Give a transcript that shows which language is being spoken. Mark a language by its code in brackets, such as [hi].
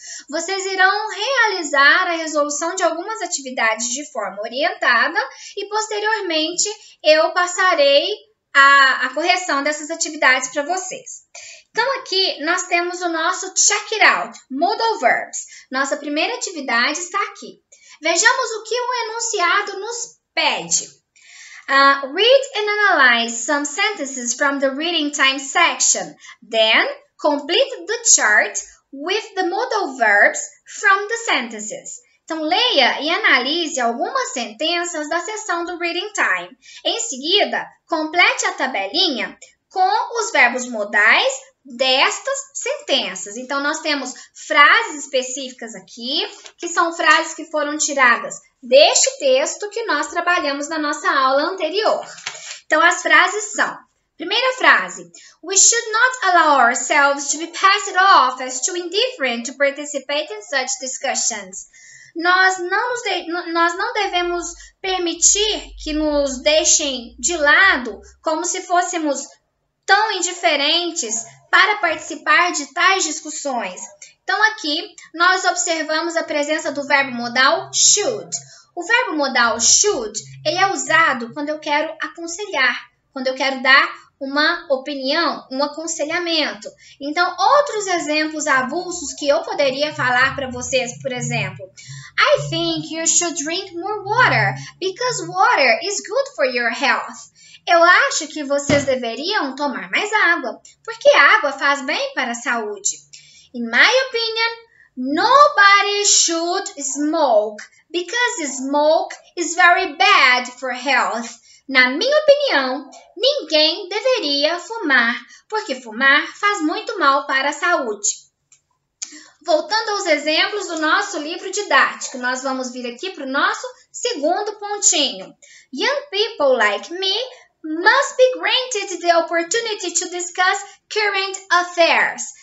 [pt] Vocês irão realizar a resolução de algumas atividades de forma orientada e, posteriormente, eu passarei a correção dessas atividades para vocês. Então, aqui nós temos o nosso check it out, modal verbs. Nossa primeira atividade está aqui. Vejamos o que o enunciado nos pede. [en] Read and analyze some sentences from the reading time section. Then, complete the chart with the modal verbs from the sentences. [pt] Então, leia e analise algumas sentenças da seção do reading time. Em seguida, complete a tabelinha com os verbos modais destas sentenças. Então, nós temos frases específicas aqui, que são frases que foram tiradas deste texto que nós trabalhamos na nossa aula anterior. Então, as frases são: primeira frase, [en] we should not allow ourselves to be passed off as too indifferent to participate in such discussions. [pt] Nós não devemos permitir que nos deixem de lado como se fôssemos tão indiferentes para participar de tais discussões. Então, aqui, nós observamos a presença do verbo modal should. O verbo modal should, ele é usado quando eu quero aconselhar, quando eu quero dar uma opinião, um aconselhamento. Então, outros exemplos avulsos que eu poderia falar para vocês, por exemplo, [en] I think you should drink more water, because water is good for your health. [pt] Eu acho que vocês deveriam tomar mais água, porque a água faz bem para a saúde. [en] In my opinion, nobody should smoke, because smoke is very bad for health. [pt] Na minha opinião, ninguém deveria fumar, porque fumar faz muito mal para a saúde. Voltando aos exemplos do nosso livro didático, nós vamos vir aqui para o nosso segundo pontinho. [en] Young people like me must be granted the opportunity to discuss current affairs.